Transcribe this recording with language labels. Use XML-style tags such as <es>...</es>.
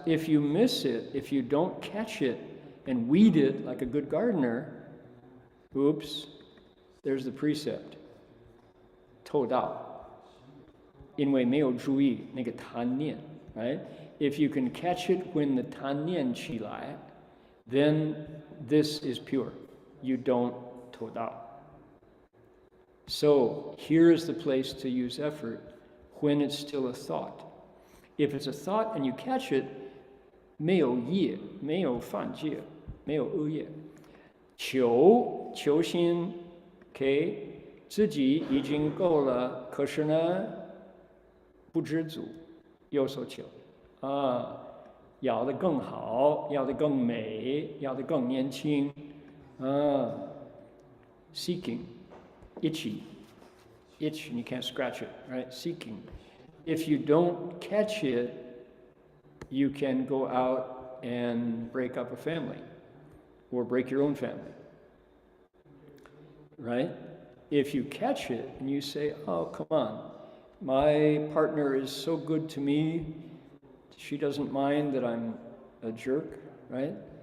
<en>If you miss it, if you don't catch it and weed it like a good gardener, oops, there's the precept.</en> <zh>透到，因为没有注意那个贪念</zh> <en>right? If you can catch it when the</en> <zh>贪念起来</zh> <en>then this is pure. You don't</en> <zh>透到</zh> <en>So here's the place to use effort when it's still a thought. If it's a thought and you catch it,</en> <zh>没有业，没有犯戒，没有恶业。求心 ，OK， 自己已经够了，可是呢，不知足，有所求啊，要得更好，要得更美，要得更年轻啊 ，</zh> <en>seeking。 Itchy, and you can't scratch it, right? Seeking. If you don't catch it, you can go out and break up a family or break your own family, right? If you catch it and you say, oh, come on, my partner is so good to me, she doesn't mind that I'm a jerk, right?</en>